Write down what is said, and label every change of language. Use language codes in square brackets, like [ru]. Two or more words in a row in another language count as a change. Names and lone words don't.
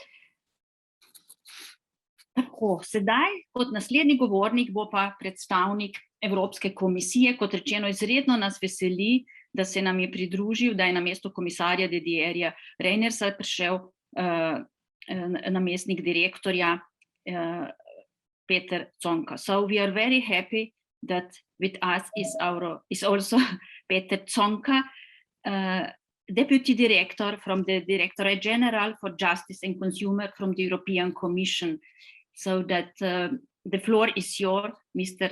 [sl] Tako, sedaj kot naslednji govornik bo pa predstavnik Evropske komisije. Kot rečeno, izredno nas veseli, da se nam je pridružil, da je na mesto komisarja Didierja Reynersa prišel namestnik direktorja Peter Zonka. [en] So we are very happy that with us is also Peter Zonka, Deputy Director from the Directorate General for Justice and Consumer from the European Commission. So that the floor is yours, Mr.